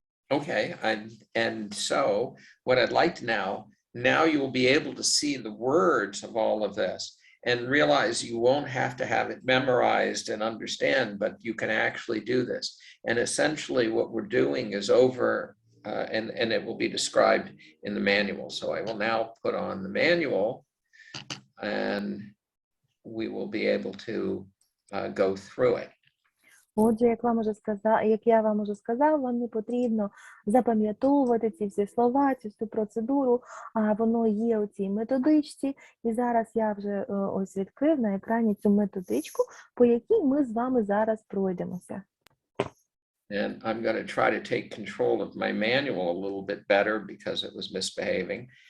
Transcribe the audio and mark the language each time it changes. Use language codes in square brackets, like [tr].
[en] Okay, and so what I'd like to now you will be able to see the words of all of this and realize you won't have to have it memorized and understand, but you can actually do this. And essentially what we're doing is over, and it will be described in the manual. So I will now put on the manual, and we will be able to go through it. [uk] Отже, як я вам уже сказав, вам не потрібно запам'ятовувати ці всі слова, цю всю процедуру, а воно є у цій методичці. І зараз я вже ось відкрив на екрані цю методичку, по якій ми з вами зараз пройдемося. [en] And I'm going to try to take control of my manual a little bit better because it was misbehaving.